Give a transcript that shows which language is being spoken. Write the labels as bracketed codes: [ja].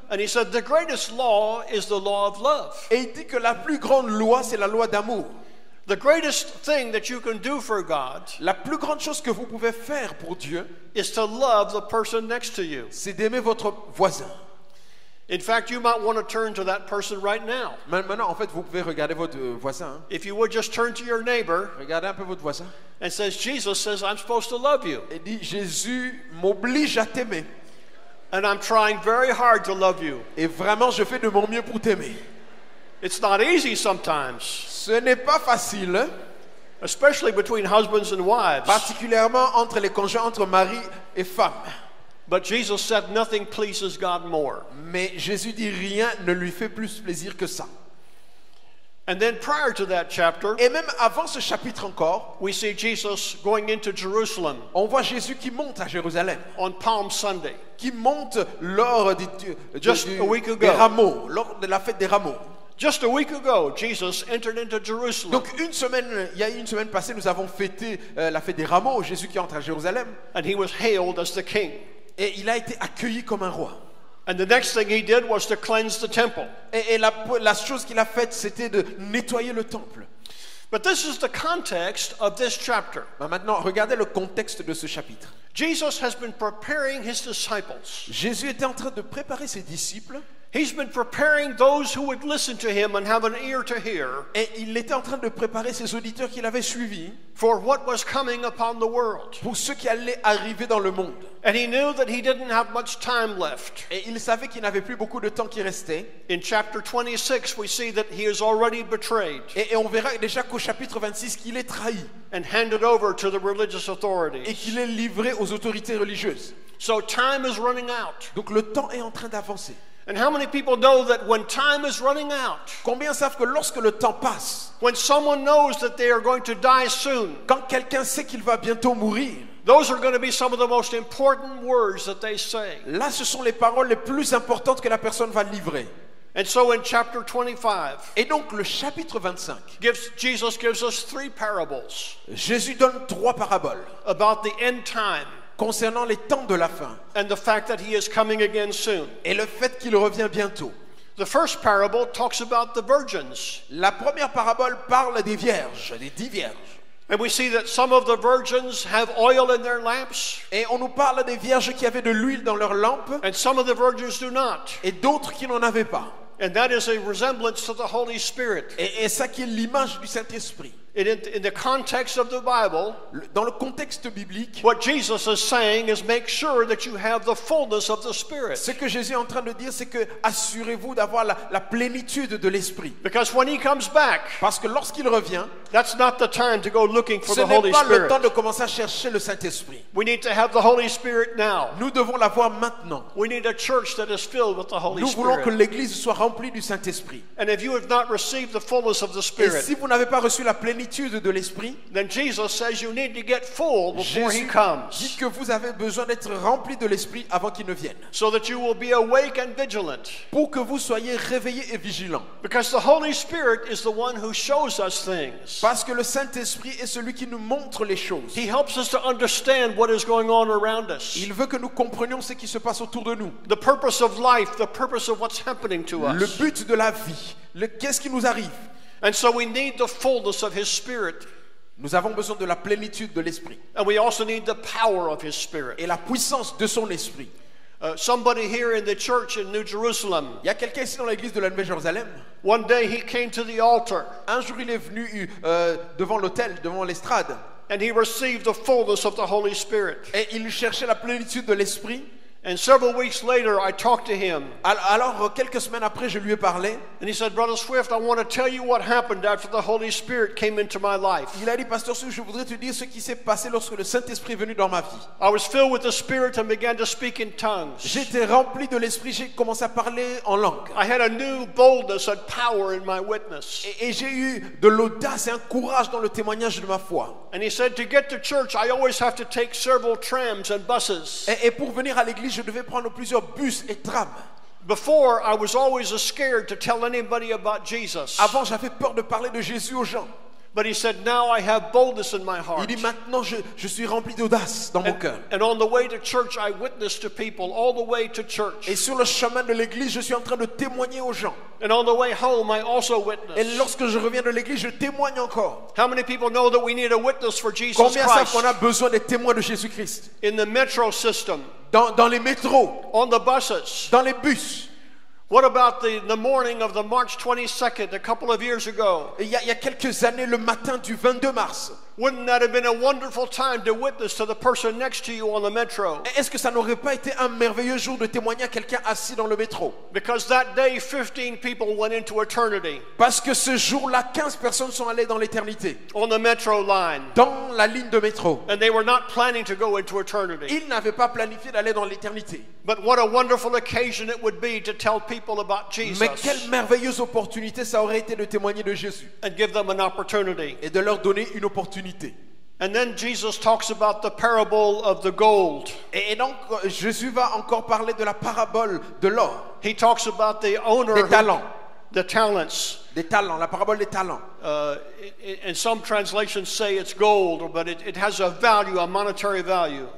[en] and he said the greatest law is the law of love. [fr] et il dit que la plus grande loi, c'est la loi d'amour. [en] The greatest thing that you can do for God [fr] La plus grande chose que vous pouvez faire pour Dieu, [en] is to love the person next to you. [fr] c'est d'aimer votre voisin. [en] In fact, you might want to turn to that person right now. [fr] Maintenant, en fait, vous pouvez regarder votre voisin. Hein. [en] If you would just turn to your neighbor [fr] Regardez un peu votre voisin. [en] and says, Jesus says, I'm supposed to love you. [fr] Et dit, Jésus m'oblige à t'aimer. [en] And I'm trying very hard to love you. [fr] Et vraiment, je fais de mon mieux pour t'aimer. [en] It's not easy sometimes, [fr] Ce n'est pas facile, hein, [en] especially between husbands and wives. [fr] particulièrement entre les conjoints, entre mari et femme. [en] But Jesus said nothing pleases God more. [fr] Mais Jésus dit, rien ne lui fait plus plaisir que ça. [en] And then prior to that chapter, [fr] Et même avant ce chapitre encore, [en] we see Jesus going into Jerusalem [fr] on voit Jésus qui monte à Jérusalem, [en] on Palm Sunday. [fr] qui monte lors [en] Just a week ago. [fr] des rameaux, lors de la fête des rameaux. [en] Just a week ago, Jesus entered into Jerusalem, [fr] Donc il y a une semaine passée, nous avons fêté la fête des rameaux, Jésus qui entre à Jérusalem, [en] and he was hailed as the king. [fr] et il a été accueilli comme un roi. [en] And the next thing he did was to cleanse the temple. [fr] Et la chose qu'il a faite, c'était de nettoyer le temple. [en] But this is the context of this chapter. [fr] Maintenant, regardez le contexte de ce chapitre. [en] Jesus has been preparing his disciples. [fr] Jésus était en train de préparer ses disciples, [en] He's been preparing those who would listen to him and have an ear to hear [fr] et il était en train de préparer ses auditeurs qu'il avait suivis [en] for what was coming upon the world. [fr] pour ce qui allait arriver dans le monde. [en] And he knew that he didn't have much time left. [fr] Et il savait qu'il n'avait plus beaucoup de temps qui restait. [en] In chapter 26, we see that he is already betrayed [fr] Et on verra déjà qu'au chapitre 26 qu'il est trahi [en] and handed over to the religious [fr] et [en] authorities. [fr] qu'il est livré aux autorités religieuses. [en] So time is running out. [fr] Donc le temps est en train d'avancer. [en] And how many people know that when time is running out, [fr] Combien savent que lorsque le temps passe, [en] when someone knows that they are going to die soon, [fr] quand quelqu'un sait qu'il va bientôt mourir, [en] those are going to be some of the most important words that they say. [fr] là ce sont les paroles les plus importantes que la personne va livrer. [en] And so in chapter 25, [fr] Et donc le chapitre 25, [en] Jesus gives us 3 parables [fr] Jésus donne 3 paraboles [en] about the end time [fr] concernant les temps de la fin [en] and the fact that he is coming again soon. [fr] et le fait qu'il revient bientôt. [en] The first parable talks about the virgins. [fr] La première parabole parle des vierges, des 10 vierges. [en] And we see that some of the virgins have oil in their lamps [fr] Et on nous parle des vierges qui avaient de l'huile dans leurs lampes [en] and some of the virgins do not. [fr] et d'autres qui n'en avaient pas. [en] And that is a resemblance to the Holy Spirit. [fr] Et ça qui est l'image du Saint-Esprit. [en] And in the context of the Bible, [fr] Dans le contexte biblique, [en] what Jesus is saying is make sure that you have the fullness of the Spirit. [fr] ce que Jésus est en train de dire, c'est que assurez-vous d'avoir la plénitude de l'Esprit. [en] Because when he comes back, [fr] Parce que lorsqu'il revient, [en] that's not the time to go looking for [fr] ce [en] the [fr] n'est [en] Holy [fr] pas le temps [en] Spirit. [fr] de commencer à chercher le Saint-Esprit. [en] We need to have the Holy Spirit now. [fr] Nous devons l'avoir maintenant. [en] We need a church that is filled with the Holy [fr] Nous voulons que [en] Spirit. [fr] l'Église soit remplie du Saint-Esprit. [en] And if you have not received the fullness of the [fr] Et [en] Spirit, [fr] si vous n'avez pas reçu la plénitude de l'Esprit, [en] then Jesus says you need to get full before he [fr] Jésus dit [en] comes, [fr] que vous avez besoin d'être rempli de l'Esprit avant qu'il ne vienne. [en] so that you will be awake and vigilant. [fr] Pour que vous soyez réveillés et vigilants. [en] Because the Holy Spirit is the one who shows us things. [fr] Parce que le Saint-Esprit est celui qui nous montre les choses. [en] He helps us to understand what is going on around us. [fr] Il veut que nous comprenions ce qui se passe autour de nous. [en] The purpose of life, the purpose of what's happening to [fr] Le [en] us. [fr] but de la vie. Qu'est-ce qui nous arrive? [en] And so we need the fullness of His Spirit. [fr] Nous avons besoin de la plénitude de l'Esprit. [en] And we also need the power of His Spirit. [fr] Et la puissance de son Esprit. [en] Somebody here in the church in New Jerusalem, [fr] Il y a quelqu'un ici dans l'église de la Nouvelle Jérusalem. [en] one day he came to the altar [fr] Un jour, il est venu devant l'autel, devant l'estrade. [en] and he received the fullness of the Holy Spirit. [fr] Et il cherchait la plénitude de l'Esprit. [en] And several weeks later, I talked to him. [fr] Alors, quelques semaines après, je lui ai parlé. [en] And he said, Brother Swift, I want to tell you what happened after the Holy Spirit came into my life. [fr] Il a dit, Pasteur Swift, je voudrais te dire ce qui s'est passé lorsque le Saint-Esprit est venu dans ma vie. [en] I was filled with the Spirit and began to speak in tongues. [fr] J'étais rempli de l'Esprit, j'ai commencé à parler en langue. [en] I had a new boldness and power in my witness. [fr] Et j'ai eu de l'audace et un courage dans le témoignage de ma foi. [en] And he said, to get to church, I always have to take several trams and buses. [fr] Et pour venir à l'église, je devais prendre plusieurs bus et trams. [en] Before, I was always scared to tell anybody about Jesus. [fr] Avant, j'avais peur de parler de Jésus aux gens. [en] But he said, now I have boldness in my [fr] Il [en] heart. [fr] dit, maintenant, je suis rempli d'audace dans mon cœur. [en] And on the way to church, I witnessed to people all the way to church. [fr] Et sur le chemin de l'église, je suis en train de témoigner aux gens. [en] And on the way home, I also [fr] Et [en] witnessed. [fr] lorsque je reviens de l'église, je témoigne encore. [en] How many people know that we need a witness for Jesus [fr] Combien savent [en] Christ? [fr] qu'on a besoin des témoins de Jésus-Christ? [en] In the metro system, [fr] Dans les métros, [en] on the buses. [fr] dans les bus. [en] What about the morning of the March 22nd a couple of years ago? [fr] Et il y a quelques années, le matin du 22 mars, [en] Wouldn't that have been a wonderful time to witness to the person next to you on the metro? [fr] est-ce que ça n'aurait pas été un merveilleux jour de témoigner à quelqu'un assis dans le métro? [en] Because that day, 15 people went into eternity [fr] Parce que ce jour-là, 15 personnes sont allées dans l'éternité, [en] on the metro line. [fr] dans la ligne de métro. [en] And they were not planning to go into eternity. [fr] Ils n'avaient pas planifié d'aller dans l'éternité. [en] But what a wonderful occasion it would be to tell people about Jesus [fr] Mais quelle merveilleuse opportunité ça aurait été de témoigner de Jésus [en] and give them an opportunity. [fr] et de leur donner une opportunité. [en] And then Jesus talks about the parable of the gold. [fr] Et donc, Jésus va encore parler de la parabole de l'or, [en] He talks about the owner, [fr] des talents, [en] the talents. [fr] des talents, la parabole des talents. [en] And some translations say it's gold, but it has a value, a monetary value.